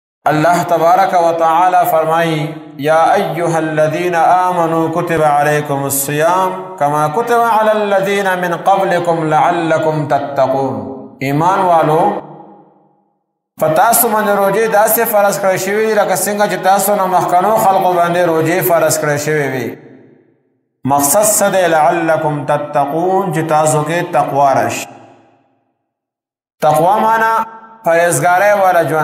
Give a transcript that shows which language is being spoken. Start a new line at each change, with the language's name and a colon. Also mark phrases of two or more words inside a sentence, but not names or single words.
Arabic: اللہ تبارک و تعالی فرمائی یا ایہا الذین آمنوا کتب علیکم الصیام کما کتب علی الذین من قبلکم لعلکم تتقون.
Pashto: ایمان والو فتاسو من روجی داسې فرض کړی شوي لکه څنګه چې تاسو نه مخکنو خلقو باندې روجی فرض کړی شوي وي. مقصد څه دی؟
Arabic: لعلکم تتقون،
Pashto: چې تاسو کې تقوا راشي. تقوا معنا پرهیزګارۍ والا ژوند.